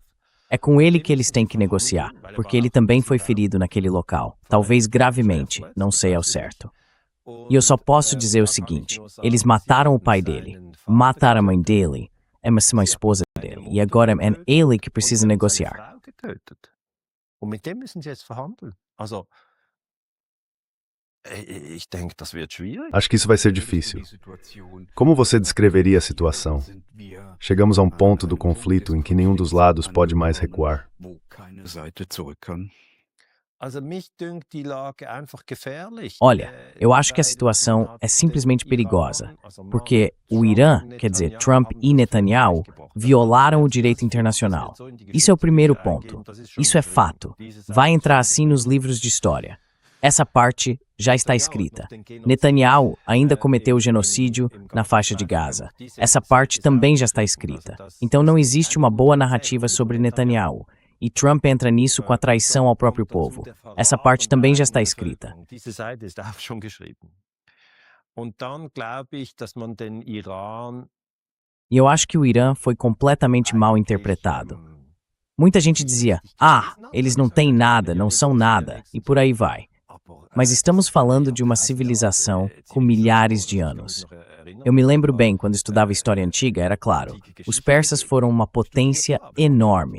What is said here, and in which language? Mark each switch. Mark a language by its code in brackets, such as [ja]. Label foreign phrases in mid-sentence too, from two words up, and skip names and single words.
[pt] É com ele que eles têm que negociar, porque ele também foi ferido naquele local, talvez gravemente, não sei ao certo. E eu só posso dizer o seguinte, eles mataram o pai dele, mataram a mãe dele, é uma esposa dele, e agora é ele que precisa negociar. [de] Und mit dem müssen sie jetzt verhandeln. Also, ich denke, das wird schwierig. [pt] Acho que isso vai ser difícil. Como você descreveria a situação? Chegamos a um ponto do conflito em que nenhum dos lados pode mais recuar. [de] Also, mich dünkt die Lage einfach gefährlich. [pt] Olha, eu acho que a situação é simplesmente perigosa, porque o Irã, quer dizer, Trump e Netanyahu, violaram o direito internacional. Isso é o primeiro ponto. Isso é fato. Vai entrar assim nos livros de história. Essa parte já está escrita. Netanyahu ainda cometeu o genocídio na faixa de Gaza. Essa parte também já está escrita. Então não existe uma boa narrativa sobre Netanyahu. E Trump entra nisso com a traição ao próprio povo. Essa parte também já está escrita. [de] Diese Seite ist auch schon geschrieben. Und dann glaube ich, dass man den Iran [pt] E eu acho que o Irã foi completamente mal interpretado. Muita gente dizia, eles não têm nada, não são nada, e por aí vai. Mas estamos falando de uma civilização com milhares de anos. Eu me lembro bem, quando estudava história antiga, era claro, os persas foram uma potência enorme.